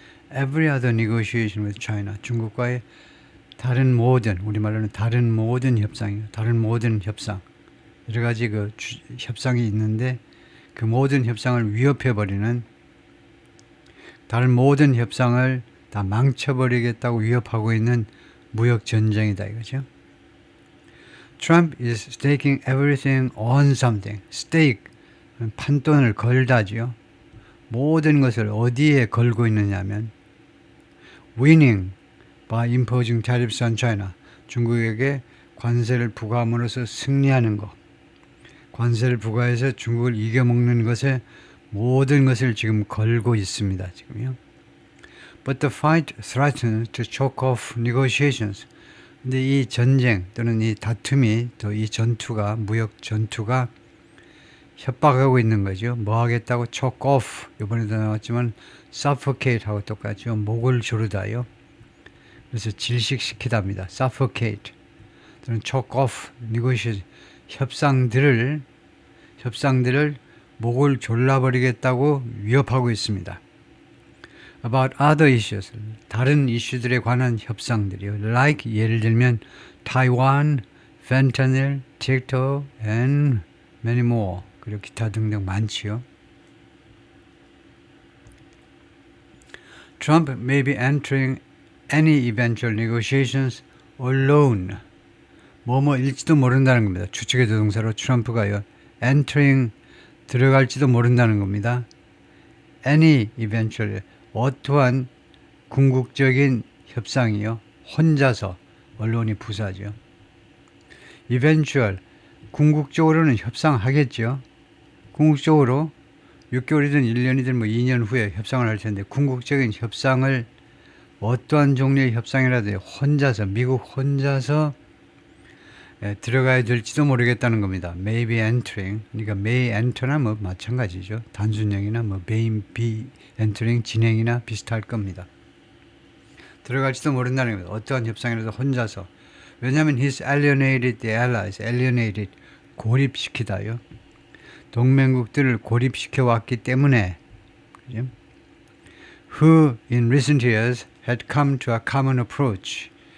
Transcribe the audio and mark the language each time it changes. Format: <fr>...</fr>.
<en>Every other negotiation with China,</en> <ko>중국과의 다른 모든, 우리말로는 다른 모든 협상이에요. 다른 모든 협상. 여러 가지 그 협상이 있는데 그 모든 협상을 위협해버리는, 다른 모든 협상을 다 망쳐버리겠다고 위협하고 있는 무역 전쟁이다 이거죠.</ko> <en>Trump is staking everything on something.</en> <ko>stake, 판돈을 걸다지요. 모든 것을 어디에 걸고 있느냐면</ko> <en>winning by imposing tariffs on China.</en> <ko>중국에게 관세를 부과함으로써 승리하는 것. 관세를 부과해서 중국을 이겨먹는 것에 모든 것을 지금 걸고 있습니다. 지금요.</ko> <en>But the fight threatens to choke off negotiations.</en> <ko>근데 이 전쟁 또는 이 다툼이 또 이 전투가 무역 전투가 협박하고 있는 거죠. 뭐 하겠다고 choke off, 이번에도 나왔지만 suffocate 하고 똑같죠. 목을 조르다요. 그래서 질식시키답니다. suffocate 또는 choke off, negotiation, 협상들을 목을 졸라버리겠다고 위협하고 있습니다.</ko> <en>About other issues,</en> <ko>다른 이슈들에 관한 협상들이요.</ko> <en>Like</en> <ko>예를 들면</ko> <en>Taiwan, fentanyl, TikTok, and many more.</en> <ko>그리고 기타 등등 많지요.</ko> <en>Trump may be entering any eventual negotiations alone.</en> <ko>뭐뭐일지도 모른다는 겁니다. 추측의 조동사로 트럼프가요. entering, 들어갈지도 모른다는 겁니다.</ko> <en>any eventual,</en> <ko>어떠한 궁극적인 협상이요. 혼자서, 언론이 부사죠. eventual, 궁극적으로는 협상하겠죠. 궁극적으로 6개월이든 1년이든 뭐 2년 후에 협상을 할 텐데 궁극적인 협상을 어떠한 종류의 협상이라도 혼자서, 미국 혼자서 들어가야 될지도 모르겠다는 겁니다.</ko> <en>May be entering,</en> <ko>그러니까 may enter나 뭐 마찬가지죠. 단순형이나 뭐 may be entering, 진행이나 비슷할 겁니다. 들어갈지도 모른다는 겁니다. 어떠한 협상이라도 혼자서. 왜냐하면</ko> <en>he's alienated the allies, alienated,</en> <ko>고립시키다요. 동맹국들을 고립시켜 왔기 때문에, 그죠?</ko> <en>Who in recent years had come to a common approach.</en>